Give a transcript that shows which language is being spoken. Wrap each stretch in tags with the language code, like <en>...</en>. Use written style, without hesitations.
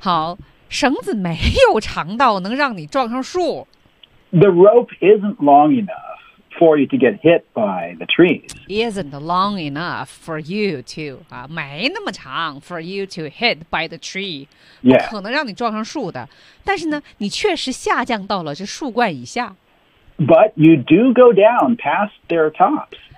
<zh>好绳子没有长到能让你撞上树</zh> <en>The rope isn't long enough for you to get hit by the trees. Isn't long enough for you to,</en> <zh>没那么长</zh> <en>for you to hit by the tree. Yeah.</en> <zh>不可能让你撞上树的。但是呢,你确实下降到了这树冠以下。</zh> <en>But you do go down past their tops.</en>